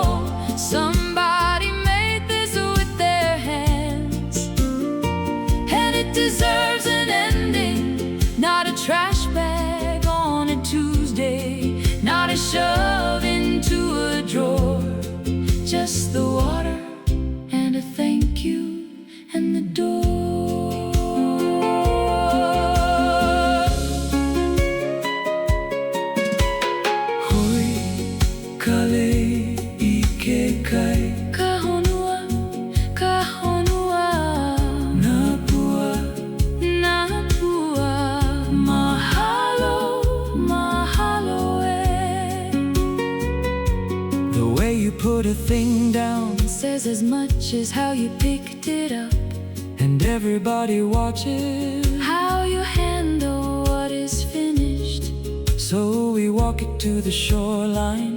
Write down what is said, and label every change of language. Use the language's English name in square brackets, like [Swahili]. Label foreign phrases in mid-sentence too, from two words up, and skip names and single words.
[English] Somebody made this with their hands, and it deserves an ending. Not a trash bag on a Tuesday, not a shove into a drawer. Just the water and a thank you and the door. [Hawaiian] Hoi, kalei ke kai. Ka honua, Na pua, na pua. Mahalo, mahalo e. [English] the way you put a thing down, Says as much as how you picked it up. and everybody watches. How you handle what is finished. So we walk it to the shoreline,